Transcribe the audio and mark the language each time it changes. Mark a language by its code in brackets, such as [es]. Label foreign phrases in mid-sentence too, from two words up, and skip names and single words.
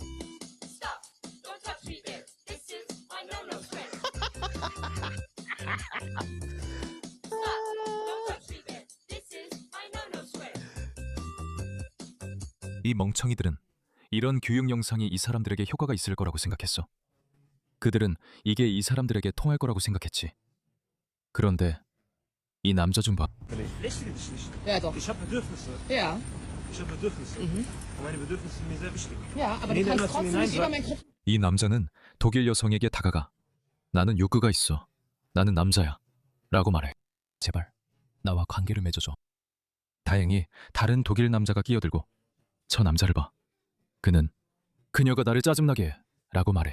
[ko] 이 멍청이들은 이런 교육 영상이 이 사람들에게 효과가 있을 거라고 생각했어. 그들은 이게 이 사람들에게 통할 거라고 생각했지. 그런데 이 남자 좀 봐. [de] Ja, doch. Ich habe Bedürfnisse. Ja. Ich habe Bedürfnisse. Und meine Bedürfnisse sind mir sehr wichtig. Ja, aber du kannst trotzdem nicht über meinen Kopf. [ko] 이 남자는 독일 여성에게 다가가 나는 욕구가 있어. 나는 남자야. 라고 말해. 제발 나와 관계를 맺어줘. 다행히 다른 독일 남자가 끼어들고 저 남자를 봐. 그는 그녀가 나를 짜증나게 해. 라고 말해.